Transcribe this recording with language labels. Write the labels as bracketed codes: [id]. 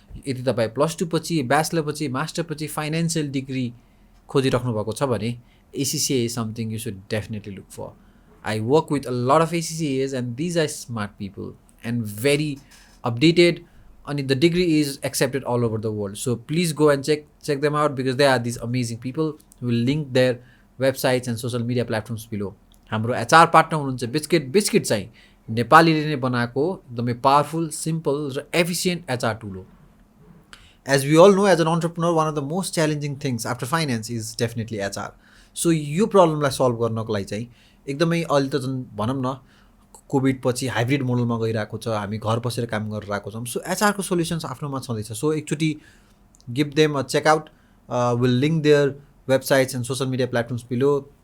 [ne] यदि तपाईँ +2 पछि, bachelor पछि, master पछि financial degree खोजिराख्नु भएको छ भने [en] ACCA is something you should definitely look for. I work with a lot of ACCAs and these are smart people and very updated, and the degree is accepted all over the world. So please go and check them out because they are these amazing people. We will link their websites and social media platforms below. [ne] हाम्रो HR partner हुनुहुन्छ biscuit चाहिँ नेपालीले नै बनाएको एकदमै powerful, simple र एफिसिएन्ट HR tool हो. [en] As we all know, as an entrepreneur, one of the most challenging things after finance is definitely HR. [ne] So यो प्रब्लमलाई सल्भ गर्नको लागि चाहिँ एकदमै अहिले त जुन भनौँ न कोभिड पछि हाइब्रिड मोडलमा गइरहेको छ, हामी घर बसेर काम गरिरहेको छौँ. सो एचआरको सोल्युसन्स आफ्नोमा छँदैछ. [en] So एकचोटि give them a checkout. Will link their websites and social media platforms below.